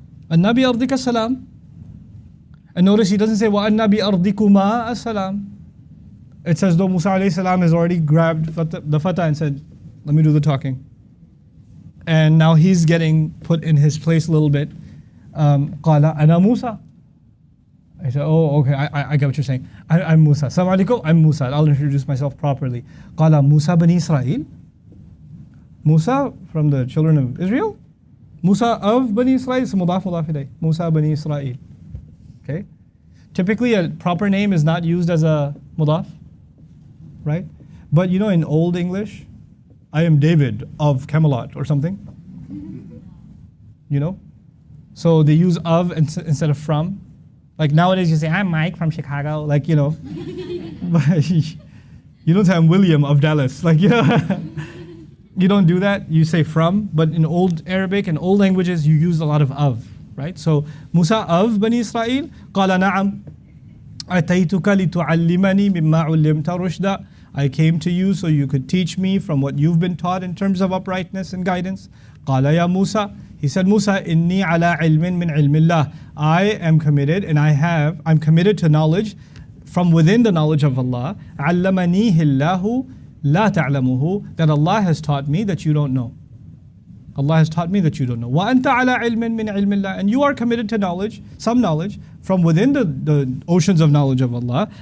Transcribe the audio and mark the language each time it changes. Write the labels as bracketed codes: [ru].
[ar] أَنَّا بِأَرْضِكَ السَّلَامِ. [en] And notice he doesn't say [ar] وَأَنَّا بِأَرْضِكُمَا السَّلَامِ. [en] It says though Musa alayhi salam has already grabbed the fatah and said, let me do the talking. And now he's getting put in his place a little bit. [ar] قَالَ أَنَا Musa. [en] I said, oh, okay, I get what you're saying. I'm Musa. Assalamu alaikum, I'm Musa. I'll introduce myself properly. قَالَ Musa bani Israel. Musa from the children of Israel? Musa of Bani Israel, it's mudaf ilayh. Musa bani Israel. Okay? Typically a proper name is not used as a mudaf, right? But you know in Old English, I am David of Camelot or something. You know? So they use of instead of from. Like nowadays you say, I'm Mike from Chicago, like, you know. But you don't say I'm William of Dallas, like, you know. You don't do that, you say from. But in Old Arabic and old languages you use a lot of. Right? So Musa of Bani Israel, [ar] قال نعم أتيتك لتعلمني مما علمت رشدا. [en] I came to you so you could teach me from what you've been taught in terms of uprightness and guidance. [ar] قال يا موسى, [en] he said, Musa, [ar] إني على علم من علم الله. [en] I am committed and I'm committed to knowledge from within the knowledge of Allah. [ar] علمنيه الله لا تعلمه, [en] that Allah has taught me that you don't know. Allah has taught me that you don't know. [ar] وَأَنْتَ عَلَىٰ عِلْمٍ مِّنْ عِلْمِ اللَّهِ, [en] and you are committed to knowledge, some knowledge, from within the oceans of knowledge of Allah.